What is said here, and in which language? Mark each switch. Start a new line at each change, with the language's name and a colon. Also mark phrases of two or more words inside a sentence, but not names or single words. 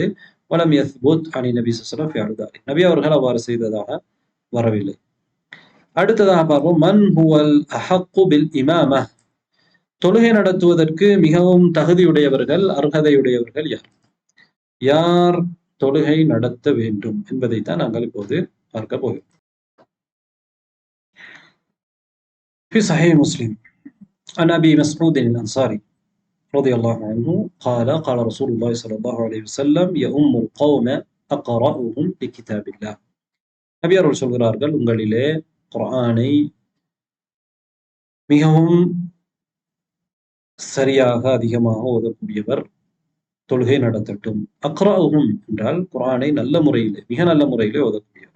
Arabic: ولم يثبت عن النبي صلى الله عليه وسلم,
Tamil: நபி அவர்கள் அவ்வாறு செய்ததாக வரவில்லை. அடுத்ததாக பார்ப்போம்,
Arabic: من هو الأحق بالإمامة,
Tamil: தொழுகை நடத்துவதற்கு மிகவும் தகுதியுடையவர்கள், அர்ஹதையுடையவர்கள் யார்? யார் தொழுகை நடத்த வேண்டும் என்பதைத்தான் நாங்கள் இப்போது பார்க்க போகிறோம்.
Arabic: في صحيح مسلم عن أبي مسعود الأنصاري رضي الله عنه قال قال رسول الله صلى الله عليه وسلم يؤم القوم أقرأهم لكتاب الله.
Tamil: நபி அவர்கள் சொல்கிறார்கள், உங்களிலே குர்ஆனை மிகவும் சரியாக அதிகமாக ஓதக்கூடியவர் தொழுகை நடத்தட்டும். அக்ராஉஹும் என்றால் குர்ஆனை நல்ல முறையிலே, மிக நல்ல முறையிலே ஓதக்கூடியவர்.